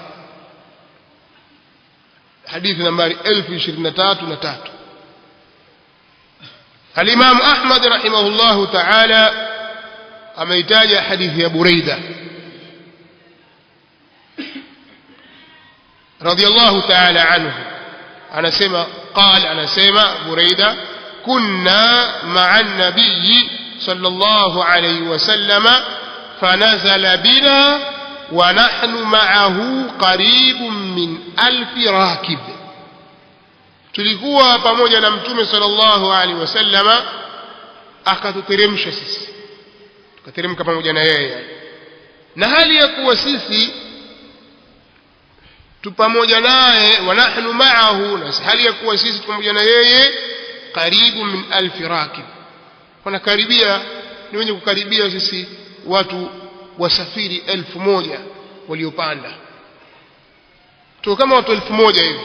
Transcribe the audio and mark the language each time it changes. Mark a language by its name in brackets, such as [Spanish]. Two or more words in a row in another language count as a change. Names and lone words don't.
[Swahili] hadithi nambari 1023 Al-Imam Ahmad [Arabic] رحمه الله تعالى [Swahili] ameitaja hadithi ya Buraida [Arabic] رضي الله تعالى عنه, anasema Buraida, كنا مع النبي صلى الله عليه وسلم فنزل بنا ونحن معه قريب من 1000 راكب. [Swahili] Tulikuwa pamoja na Mtume [Arabic] صلى الله عليه وسلم, [Swahili] akatuteremsha sisi, tukateremka pamoja na yeye, na hali ya kuwa sisi tu pamoja naye, [Arabic] ونحن معه, [Swahili] na hali ya kuwa sisi pamoja na yeye, [Arabic] قريب من 1000 راكب, [Swahili] wanakaribia, ni wenye kukaribia sisi watu wasafiri 1000 waliopanda tu, kama watu 1000 hivi.